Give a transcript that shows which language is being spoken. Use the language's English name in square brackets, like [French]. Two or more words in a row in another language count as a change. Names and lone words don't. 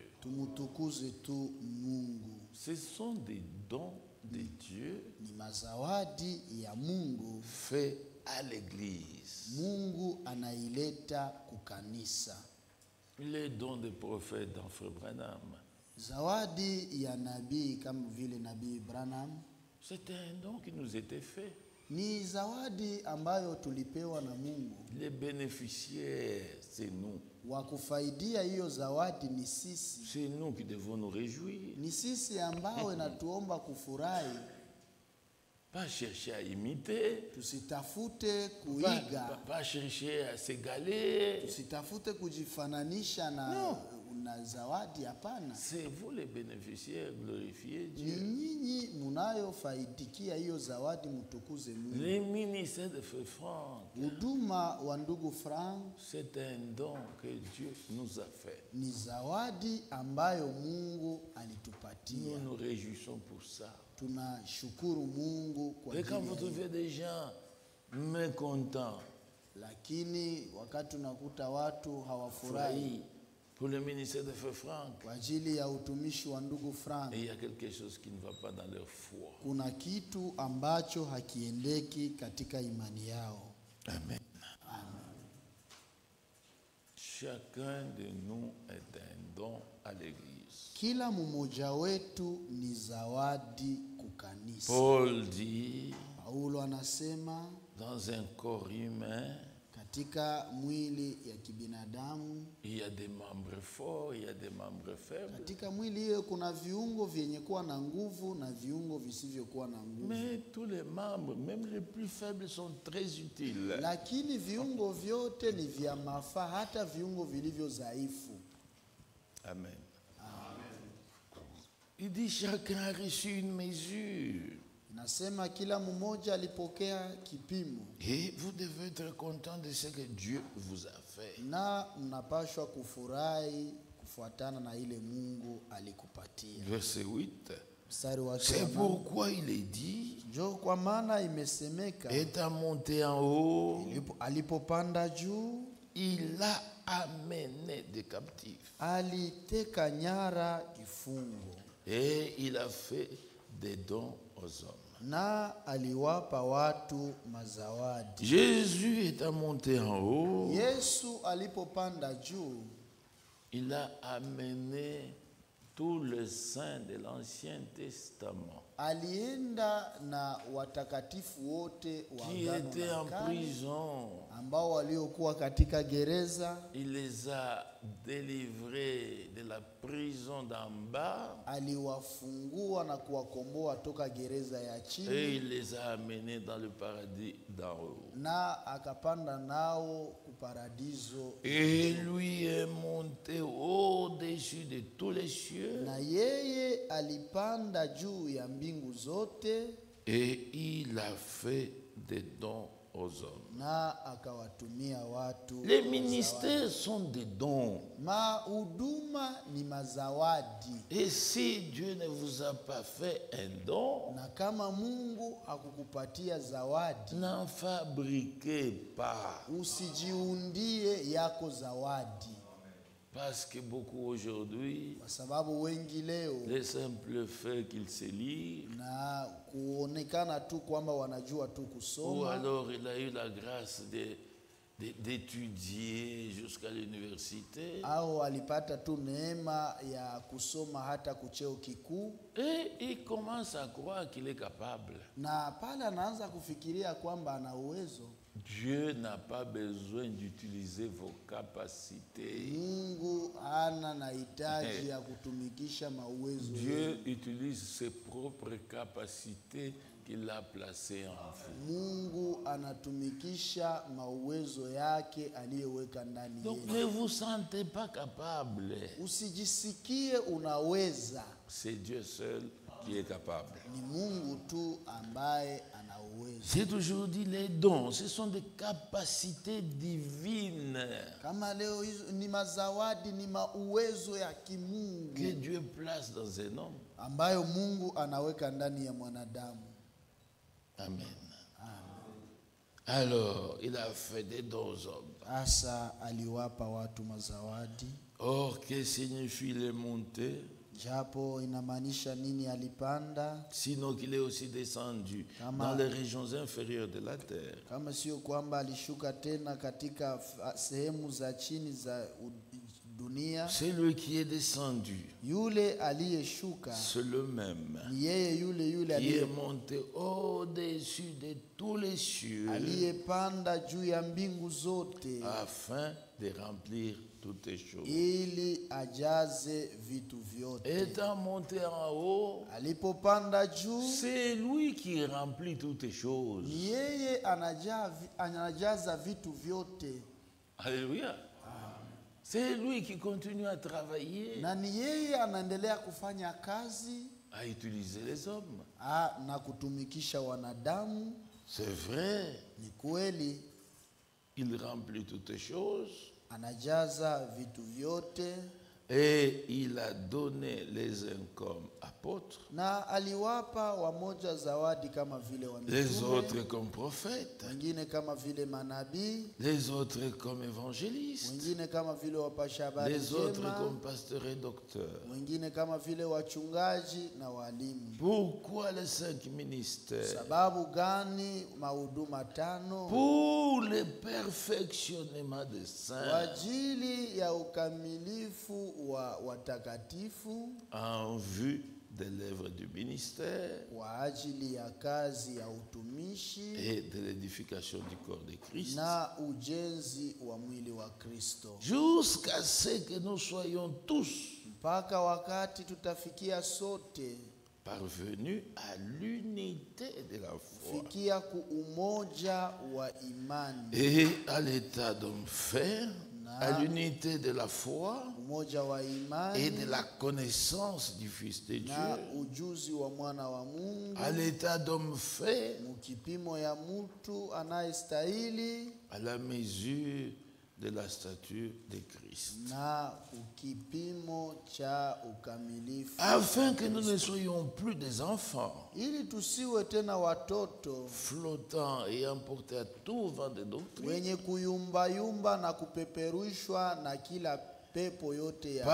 [Swahili] Tumutukuze tu Mungu. [French] Ce sont des dons de Dieu [Swahili] Ni mazawadi ya Mungu. [French] faits à l'Église. [Swahili] Mungu anaileta kukanisa. [French] Les dons des prophètes dans Frère Branham, [Swahili] Zawadi ya nabii kama vile nabii Branham [French] c'était un don qui nous était fait. [Swahili] ni zawadi ambayo tulipewa na Mungu. [French] Les bénéficiaires, c'est nous. [Swahili] Wa kufaidia hiyo zawadi ni sisi. [French] C'est nous qui devons nous réjouir. [Swahili] Ni sisi ambao inatuomba kufurahi. [French] Pas chercher à imiter, [Swahili] Tusitafute kuiga, [French] pas chercher à s'égaler. [Swahili] tusitafute kujifananisha na zawadi. Hapana, [French] C'est vous les bénéficiaires, glorifiez [Swahili] ni [French] Dieu. [Swahili] nyinyi munayofaidikia hiyo zawadi, mtukuze Mungu. [French] Les ministères de Frère Franck, [Swahili] Huduma wa ndugu Frank [French] c'est un don que Dieu nous a fait. [Swahili] ni zawadi ambayo Mungu [French] Nous [Swahili] alitupatia. [French] nous réjouissons pour ça. [Swahili] Tunashukuru Mungu kwa [French] Et quand vous [Swahili] ajili ya hiyo. [French] trouvez des gens mécontents, [Swahili] Lakini wakati unakuta watu hawafurahi [French] furahi pour le ministère de Frère Franck, [Swahili] kwa ajili ya utumishi wa ndugu Frank, [French] et il y a quelque chose qui ne va pas dans leur foi. [Swahili] kuna kitu ambacho hakiendeki katika imani yao. Amen. [French] Chacun de nous est un don à l'Église. [Swahili] Kila mmoja wetu ni zawadi kukanisa. [French] Paul dit, [Swahili] Paulo anasema [French] dans un corps humain, [Swahili] katika mwili ya kibinadamu, [French] il y a des membres forts, il y a des membres faibles. [Swahili] katika mwili hiyo kuna viungo vyenye kuwa na nguvu na viungo visivyokuwa na nguvu. [French] Mais tous les membres, même les plus faibles, sont très utiles. [Swahili] Lakini viungo vyote ni vya mafaa, hata viungo vilivyo dhaifu. Amen. [French] Il dit, chacun a reçu une mesure. [Swahili] Nasema kila mmoja alipokea kipimo, [French] Et vous devez être content de ce que Dieu vous a fait. [Swahili] na mnapashwa kufurahi kufuatana na ile Mungu alikupatia. [French] Verset 8. [Swahili] Mstari wa [French] C'est 8. pourquoi il est dit, [Swahili] Njo kwa maana imesemeka, [French] étant monté en haut, [Swahili] alipopanda juu [French] il a amené des captifs. [Swahili] aliteka nyara kifungo, [French] Et il a fait des dons aux hommes. [Swahili] na aliwapa watu mazawadi. [French] Jésus étant monté en haut, [Swahili] Yesu alipopanda juu, [French] il a amené tous les saints de l'Ancien Testament [Swahili] alienda na watakatifu wote wa [French] qui [Swahili] Agano [French] étaient la en [Swahili] Kale [French] prison. [Swahili] ambao waliokuwa katika gereza. [French] Il les a délivrés de la prison d'en bas [Swahili] Aliwafungua na kuwakomboa toka gereza ya [French] et [Swahili] chini, [French] il les a amenés dans le paradis d'en haut. [Swahili] na akapanda nao kuparadiso. [French] Et lui est monté au-dessus de tous les cieux [Swahili] Na yeye alipanda juu ya mbingu zote, [French] et il a fait des dons aux hommes. [Swahili] na akawatumia watu [French] Les [Swahili] mazawadi. [French] ministères sont des dons. [Swahili] Mahuduma ni mazawadi, [French] Et si Dieu ne vous a pas fait un don, [Swahili] na kama Mungu hakukupatia zawadi, [French] n'en fabriquez pas. [Swahili] usijiundie yako zawadi, [French] Parce que beaucoup aujourd'hui, [Swahili] kwa sababu wengi leo [French] le simple fait qu'ils se lient, [Swahili] na kuonekana tu kwamba wanajua tu [French] ou [Swahili] kusoma, [French] alors il a eu la grâce d'étudier jusqu'à l'université, [Swahili] au alipata tu neema ya kusoma hata kucheo kikuu, [French] et il commence à croire qu'il est capable. [Swahili] na pale anaanza kufikiria kwamba ana uwezo. [French] Dieu n'a pas besoin d'utiliser vos capacités. [Swahili] Mungu hana na hitaji ya kutumikisha mauwezo [French] Dieu [Swahili] yenu. [French] utilise ses propres capacités qu'il a placées en vous. [Swahili] Mungu anatumikisha mauwezo yake aliyoweka ndani [French] Donc [Swahili] yenu. [French] ne vous sentez pas capable. [Swahili] Usijisikie unaweza, [French] C'est Dieu seul qui est capable. [Swahili] ni Mungu tu ambaye ana uwezo. [French] J'ai toujours dit les dons, ce sont des capacités divines [Swahili] Kama leo hizo ni mazawadi, ni mauwezo ya kimungu [French] que Dieu place dans un homme. [Swahili] ambayo Mungu anaweka ndani ya mwanadamu. Amen. [French] Alors, il a fait des dons aux hommes. [Swahili] Asa aliwapa watu mazawadi. [French] Or, que signifie les montées? [Swahili] Japo inamaanisha nini alipanda? [French] Sinon qu'il est aussi descendu [Swahili] Kama- [French] dans les régions inférieures de la terre. [Swahili] Kama sio kwamba alishuka tena katika sehemu za chini za dunia. [French] C'est lui qui est descendu. [Swahili] Yule aliyeshuka [French] C'est le même [Swahili] ni yeye yule [French] qui est monté au-dessus de tous les cieux [Swahili] aliyepanda juu ya mbingu zote [French] afin de remplir toutes les choses. [Swahili] ili ajaze vitu vyote. [French] Étant monté en haut, [Swahili] Alipopanda juu, [French] c'est lui qui remplit toutes les choses. [Swahili] ni yeye anajaza vitu vyote, Alléluia. [French] C'est lui qui continue à travailler, [Swahili] na ni yeye anaendelea kufanya kazi [French] à utiliser les hommes. [Swahili] na kutumikisha wanadamu. [French] C'est vrai, [Swahili] Ni kweli [French] il remplit toutes les choses [Swahili] anajaza vitu vyote, [French] et il a donné les uns comme apôtres, [Swahili] na aliwapa wamoja zawadi kama vile [French] les [Swahili] wamitume, [French] autres comme prophètes, [Swahili] wengine kama vile manabii, [French] les autres comme évangélistes, [Swahili] wengine kama vile wapasha habari [French] les autres [Swahili] njema, [French] comme pasteurs et docteurs. [Swahili] wengine kama vile wachungaji na walimu. [French] Pourquoi les 5 ministères? [Swahili] Sababu gani mahuduma tano? [French] Pour le perfectionnement des [Swahili] Kwa [French] saints [Swahili] ajili ya ukamilifu wa watakatifu, [French] en vue de l'œuvre du ministère [Swahili] kwa ajili ya kazi ya utumishi [French] et de l'édification du corps de Christ, [Swahili] na ujenzi wa mwili wa Kristo, [French] jusqu'à ce que nous soyons tous [Swahili] mpaka wakati tutafikia sote [French] parvenus à l'unité de la foi [Swahili] fikia kuumoja wa imani, [French] et à l'état d'homme fait, à l'unité de la foi [Swahili] umoja wa [French] et [Swahili] imani [French] de la connaissance du Fils de [Swahili] na [French] Dieu, [Swahili] ujuzi wa mwana wa Mungu, [French] à l'état d'homme fait, [Swahili] mukipimo ya mtu anayestahili [French] à la mesure de la stature de Christ, [Swahili] na ukipimo cha ukamilifu, [French] afin que nous ne soyons plus des enfants [Swahili] ili tusiwe tena watoto [French] flottants et emportés à tout vent de doctrine, [Swahili] wenye kuyumbayumba na kupeperushwa na kila mapepo yote ya